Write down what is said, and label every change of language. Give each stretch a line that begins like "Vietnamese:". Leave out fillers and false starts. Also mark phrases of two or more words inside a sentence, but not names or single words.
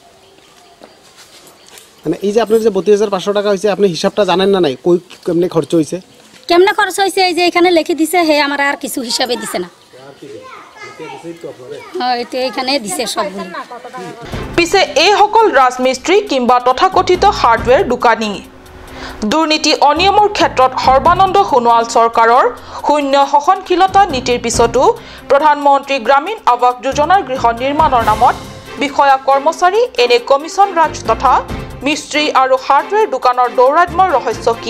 Bangla: মানে এই যে আপনার যে ৩২,৫০০ টাকা হয়েছে, আপনি হিসাবটা জানেন না নাই কই কেমনে খরচ হয়েছে? কেমনে খরচ হয়েছে এই যে এখানে লিখে দিছে, হে আমার আর কিছু হিসাবে দিছে না। এটা এখানে দিছে সবগুলো।
Assamese: পিছে এই সকল ৰাজমিস্ত্ৰী কিংবা তথাকথিত হাৰ্ডৱেৰ দোকানী। দুৰ্নীতি অনিয়মৰ ক্ষেত্ৰত সৰ্বানন্দ সোণোৱাল চৰকাৰৰ শূন্য সহনশীলতা নীতিৰ পিছতো প্ৰধানমন্ত্ৰী গ্ৰামীণ আৱাস যোজনাৰ গৃহ নিৰ্মাণৰ নামত বিষয়া কৰ্মচাৰী এনে কমিছন ৰাজ তথা মিস্ত্ৰী আৰু হাৰ্ডৱেৰ দোকানৰ দৌৰাত্মৰ ৰহস্য কি?